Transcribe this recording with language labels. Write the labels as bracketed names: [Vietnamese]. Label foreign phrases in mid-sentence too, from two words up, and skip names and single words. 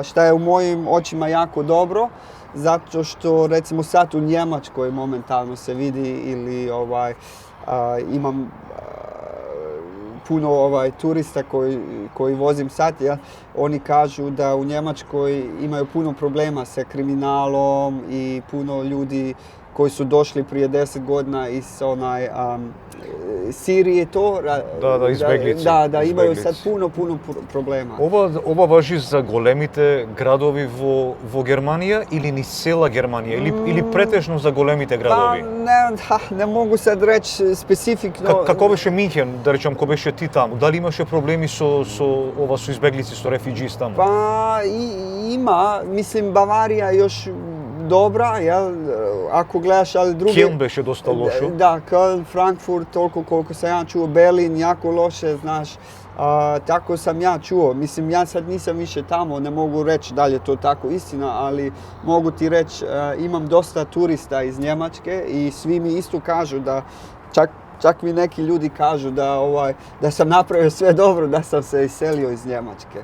[Croatian] Šta je u mojim očima jako dobro, zato što recimo sad u Njemačkoj momentalno se vidi ili imam puno turista koji vozim sad, oni kažu da u Njemačkoj imaju puno problema sa kriminalom i puno ljudi koji su došli prije 10 godina iz Sirije to. Izbeglici. Da, imaju sad puno problema. [Macedonian] Ова важи за големите градови во Германија или ни цела Германија или претежно за големите градови? [Croatian] Ne mogu sad reći specifikno. [Macedonian] Како беше Минхен, да речем, кога беше ти таму? Дали имаше проблеми со избеглици, со рефуџији таму? [Croatian] Pa ima, mislim Bavarija još dobra, jel? Ako gledaš, ali drugi... [Macedonian] Köln беше доста лошо. [Croatian] Da, Köln, Frankfurt, toliko koliko sam ja čuo, Berlin, jako loše, znaš. Tako sam ja čuo. Mislim, ja sad nisam više tamo, ne mogu reći da li je to tako istina, ali mogu ti reći, imam dosta turista iz Njemačke i svi mi isto kažu da čak mi neki ljudi kažu da sam napravio sve dobro, da sam se iselio iz Njemačke.